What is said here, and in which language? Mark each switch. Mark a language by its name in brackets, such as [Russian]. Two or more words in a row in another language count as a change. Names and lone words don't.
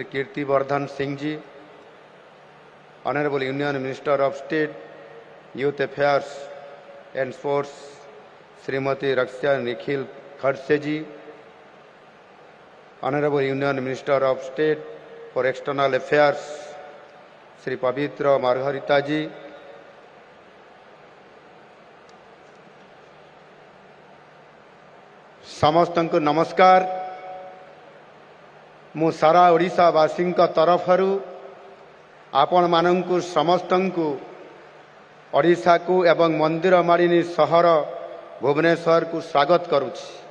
[English] Kirti Vardhan Singh Ji, Honorable Union Minister of State, Youth Affairs and Sports, Srimati Raksha Nikhil Khadse Ji, Honorable Union Minister of State for External Affairs, Sri Pavitra Margarita Ji, [Odia] ସମସ୍ତଙ୍କୁ ନମସ୍କାର। ମୁଁ ସାରା ଓଡ଼ିଶା ବାସୀ ତରଫରୁ ଆପଣ ମାନଙ୍କୁ ସମସ୍ତଙ୍କୁ ଓଡ଼ିଶାକୁ ଏବଂ ମନ୍ଦିର ମାଳିନୀ ସହର ଭୁବନେଶ୍ୱରକୁ ସ୍ୱାଗତ କରୁଛି।